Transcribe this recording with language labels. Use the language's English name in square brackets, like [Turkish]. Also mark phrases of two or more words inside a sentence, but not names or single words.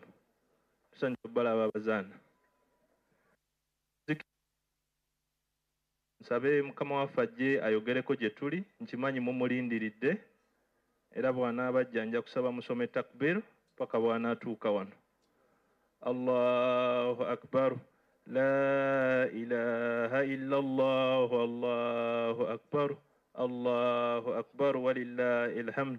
[Ganda] Tusanyuka balaba abazaana. Nsabe Mukama waffe ajje ayogereko gye tuli, nkimanyi mumulindiridde era bw'anaabajja nja kusaba musome takbir paka bw'anaatuuka wano. [Arabic] الله أكبر، لا إله إلا الله، الله أكبر، الله أكبر, ولله الحمد.